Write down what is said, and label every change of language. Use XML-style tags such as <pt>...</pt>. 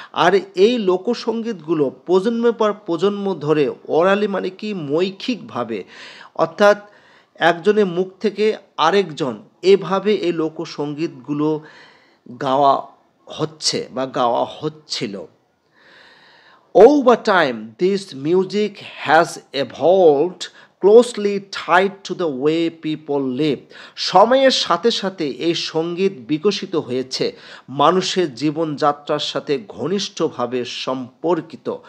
<bn>আর এই লোকসঙ্গীতগুলো প্রজন্মের পর প্রজন্ম ধরে ওরালি মানে কি মৌখিকভাবে, অর্থাৎ একজনের মুখ থেকে আরেকজন, এভাবে এই লোকসঙ্গীতগুলো গাওয়া হচ্ছে বা গাওয়া হচ্ছিল।</bn> <en>Over time, this music has evolved closely tied to the way people live.</en> <bn>সময়ের সাথে সাথে এই সঙ্গীত বিকশিত হয়েছে, মানুষের জীবনযাত্রার সাথে ঘনিষ্ঠভাবে সম্পর্কিত।</bn>